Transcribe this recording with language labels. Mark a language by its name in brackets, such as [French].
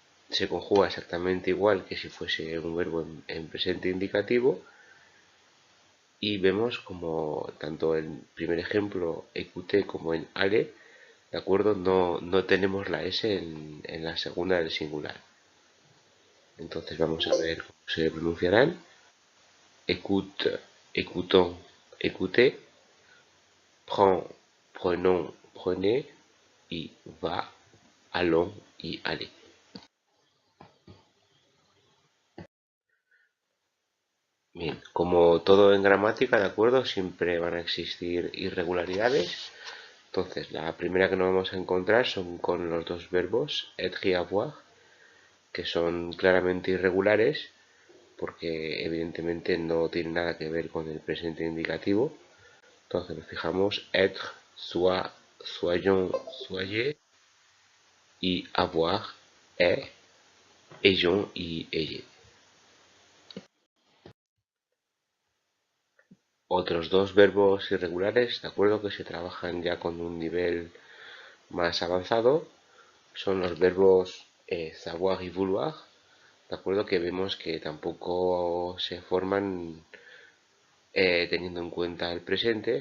[Spanish] Se conjuga exactamente igual que si fuese un verbo en presente indicativo. Y vemos como tanto en el primer ejemplo, écouter, como en aller, ¿de acuerdo? No tenemos la S en la segunda del singular. Entonces vamos a ver cómo se pronunciarán. [French] Écoute, écoutons, écoutez. Prends, prenons, prenez. Y va, allons y allez. [Spanish] Bien, como todo en gramática, ¿de acuerdo? Siempre van a existir irregularidades. Entonces, la primera que nos vamos a encontrar son con los dos verbos être y avoir, que son claramente irregulares porque evidentemente no tiene nada que ver con el presente indicativo. Entonces nos fijamos: [French] être, soit, soyons, soyez, [Spanish] y [French] avoir, est, ayons [Spanish] y [French] ayez. [Spanish] Otros dos verbos irregulares, de acuerdo, que se trabajan ya con un nivel más avanzado, son los verbos savoir y vouloir, de acuerdo, que vemos que tampoco se forman teniendo en cuenta el presente.